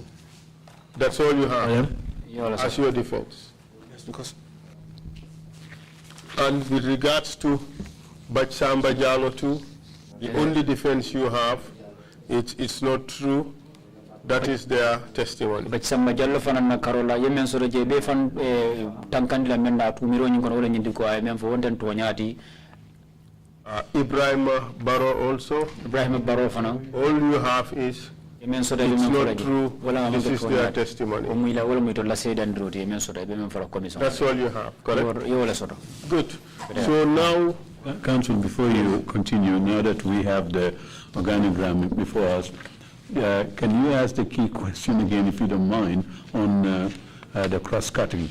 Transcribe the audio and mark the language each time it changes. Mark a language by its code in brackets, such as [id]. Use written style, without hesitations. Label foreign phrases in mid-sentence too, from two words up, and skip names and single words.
[en] That's all you have as your defense. Yes, because. And with regards to Bachsamba Jalo too, the only defense you have, it's not true. That is their testimony. [man] Bachsamba Jalo fanana Karola yemen soro je be fan tankandi la menda tumiro nyi kono wala nyindi ko ay men fo wonten to nyati. [en] Ibrahim Baro also. [man] Ibrahim Baro fana. [en] All you have is it's not true. This is their testimony. That's all you have, correct? Good. So now, Council, before you continue, now that we have the organogram before us, can you ask the key question again, if you don't mind, on the cross-cutting?